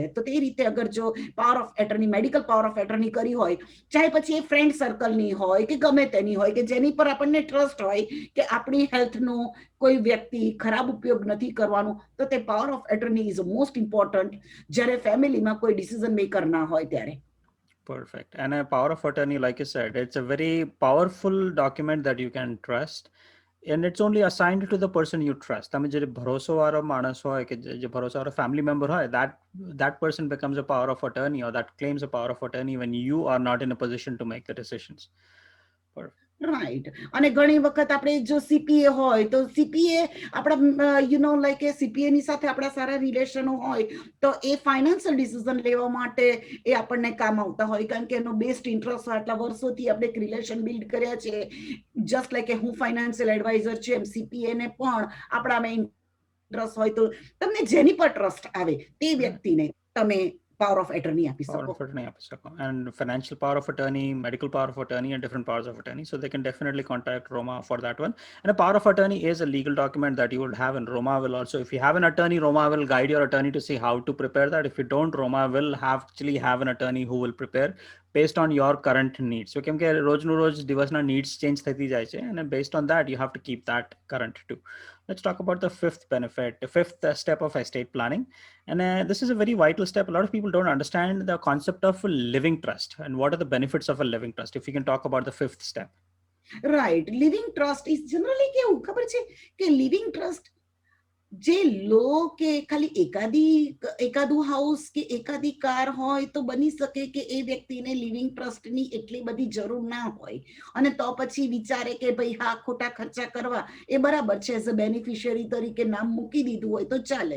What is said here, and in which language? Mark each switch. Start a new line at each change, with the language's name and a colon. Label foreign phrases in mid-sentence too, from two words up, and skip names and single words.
Gujarati: તો તે રીતે અગર જો
English: power of attorney, medical power of attorney
Gujarati: કરી હોય, ચાહે પછી એ ફ્રેન્ડ સર્કલની હોય કે ગમે તેની હોય કે જેની પર આપણને ટ્રસ્ટ હોય કે આપણી હેલ્થનો કોઈ વ્યક્તિ ખરાબ ઉપયોગ નથી કરવાનો, તો તે
English: power of attorney is most important
Gujarati: જ્યારે ફેમિલીમાં કોઈ
English: decision maker
Gujarati: ના હોય ત્યારે.
English: Perfect. And a power of attorney, like you said, it's a very powerful document that you can trust. And it's only assigned to the person you trust.
Gujarati: તમે જે ભરોસાવાળો માણસ હોય કે જે ભરોસાવાળો
English: family member હોય, that person becomes a power of attorney, or that claims a power of attorney when you are not in a position to make the decisions. Perfect.
Gujarati: રાઈટ. અને ઘણી વખત આપણે જો સીપીએ હોય તો સીપીએ આપણા લાઈક એ સીપીએની સાથે આપણા સારા રિલેશનો હોય તો એ
English: financial decision
Gujarati: લેવા માટે એ આપણને કામ આવતા હોય, કારણ કે એનો
English: best interest
Gujarati: આટલા વર્ષોથી આપણે એક
English: relation build
Gujarati: કર્યા છે.
English: just like
Gujarati: હું
English: financial advisor
Gujarati: છું એમ સીપીએને પણ આપણામાં ઇન્ટરેસ્ટ હોય તો તમને જેની પર ટ્રસ્ટ આવે તે વ્યક્તિને તમે
English: power of attorney
Gujarati: આપી
English: power
Gujarati: શકો.
English: of attorney
Gujarati: આપી શકો.
English: And financial power of attorney, medical power of attorney, and different powers of attorney. So they can definitely contact Roma for that one. And a power of attorney is a legal document that you would have, and Roma will also, if you have an attorney, Roma will guide your attorney to see how to prepare that. If you don't, Roma will actually have an attorney who will prepare based on your current needs.
Gujarati: So કેમ કે રોજનું રોજ દિવસના
English: needs change
Gujarati: થતી જાય છે,
English: and based on that you have to keep that current too. Let's talk about the fifth benefit, the fifth step of estate planning. And this is a very vital step. A lot of people don't understand the concept of a living trust and what are the benefits of a living trust. If you can talk about the fifth step.
Gujarati: રાઈટ,
English: living trust is generally
Gujarati: કેવું ખબર છે કે
English: living trust
Gujarati: જે લો કે ખાલી એકાદું હાઉસ કે એકાદી કાર હોય તો બની શકે કે એ વ્યક્તિને લિવિંગ ટ્રસ્ટની એટલી બધી જરૂર ના હોય, અને તો પછી વિચારે કે ભાઈ હા ખોટા ખર્ચા કરવા એ બરાબર છે,
English: as a beneficiary
Gujarati: તરીકે નામ મૂકી દીધું હોય તો ચાલે.